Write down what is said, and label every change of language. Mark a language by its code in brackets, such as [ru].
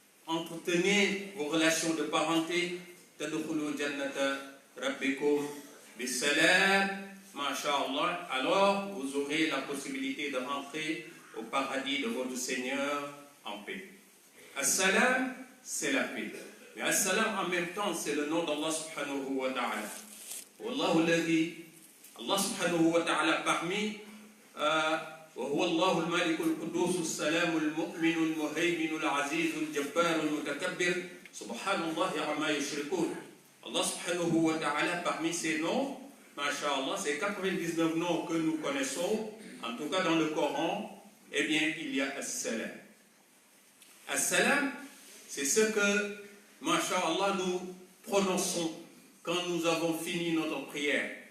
[fr] Entretenez vos relations de parenté. [ar] Tadkhulu jannata rabbikum bisalam, [fr] masha'Allah. Alors vous aurez la possibilité de rentrer au paradis de votre Seigneur en paix. As-salam, c'est la paix. Mais as-salam en même temps, c'est le nom d'Allah subhanahu wa ta'ala. [ar] Wallahu alladhi, Allah subhanahu wa ta'ala [fr] parmi [ar] وهو الله الملك القدوس السلام المؤمن المهيمن العزيز الجبار المتكبر سبحان الله عما يشركون. [fr] Allah subhanahu wa ta'ala parmi ces noms, masha'Allah, ces 99 noms que nous connaissons, en tout cas dans le Coran, eh bien il y a As-Salam. As-Salam, c'est ce que, masha'Allah, nous prononçons quand nous avons fini notre prière.